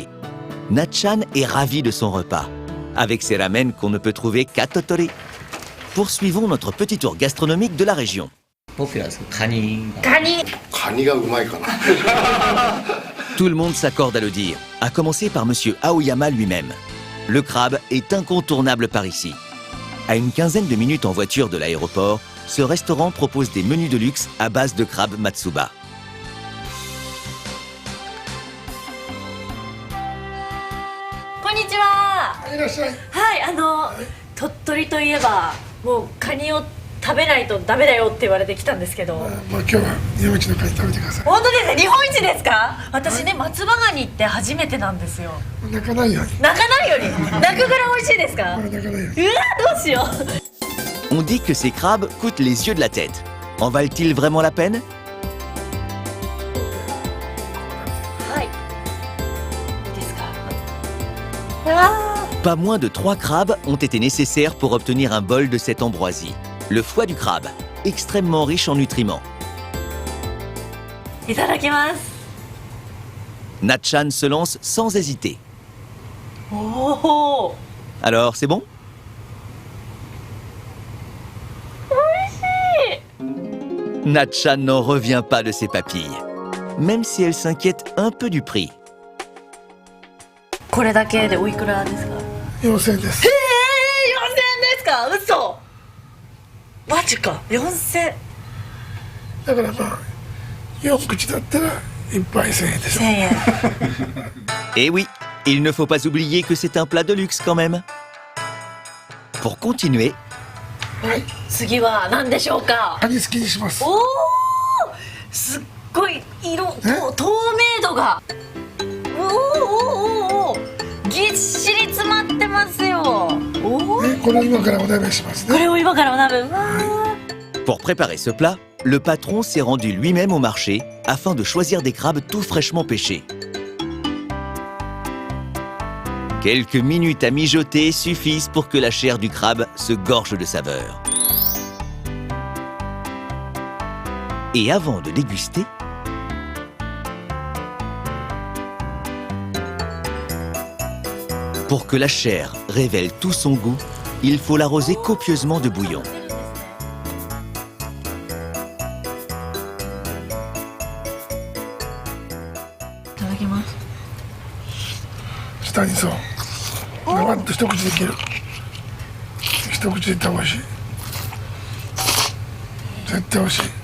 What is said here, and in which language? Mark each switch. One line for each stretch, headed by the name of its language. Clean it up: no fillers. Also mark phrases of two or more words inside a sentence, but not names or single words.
French: Natchan est ravi de son repas, avec ces ramen qu'on ne peut trouver qu'à Tottori. Poursuivons notre petit tour gastronomique de la région.
Japanese: ポピュラーです。カニ。カニがうまいかな。
French: Tout le monde s'accorde à le dire, à commencer par Monsieur Aoyama lui-même. Le crabe est incontournable par ici. À une quinzaine de minutes en voiture de l'aéroport, ce restaurant propose des menus de luxe à base de crabe Matsuba.
Japanese: Konnichiwa. いらっしゃい。はい、鳥取といえばもうカニを食べないとダメだよって言われてきたんですけど、まあ今日は日本一のカニ食べてください。本当ですね。日本一ですか？私ね、松葉ガニって初めてなんですよ。泣かないように。泣かないより泣くぐらい美味しいですか？泣かないように。うわ、どうしよう。
French: On dit que ces crabes coûtent les yeux de la tête. En valent-ils vraiment la peine?
Japanese: はい。いいですか？うわ
French: Pas moins de 3 crabes ont été nécessaires pour obtenir un bol de cette ambroisie. Le foie du crabe, extrêmement riche en nutriments.
Japanese: ー、いただきます。
French: Natchan se lance sans hésiter.
Japanese: おお、
French: Alors, c'est bon? Natchan n'en revient pas de ses papilles, même si elle s'inquiète un peu du prix.
Japanese: これだけでおいくらですか 4000円です。？4000円ですか？嘘。マジか。4000。だからまあ4口だったら1杯1000円でしょ。 1000円。
French: Et oui, il ne faut pas oublier que c'est un plat de luxe quand même. Pour continuer,
Japanese: はい。次は何でしょうか？カニ好きにします。おお、すっごい色透明度が。おおおおお、ぎっしり詰まってますよ。おお。ね、これを今からお鍋しますね。これを今からお鍋。うわー。
French: pour préparer ce plat, le patron s'est rendu lui-même au marché afin de choisir des crabes tout fraîchement pêchés. Quelques minutes à mijoter suffisent pour que la chair du crabe se gorge de saveur. Et avant de déguster, pour que la chair révèle tout son goût, il faut l'arroser copieusement de bouillon.
Japanese: いただきます。下にそう。ガバッと一口できる。 一口でいったら美味しい。絶対美味しい。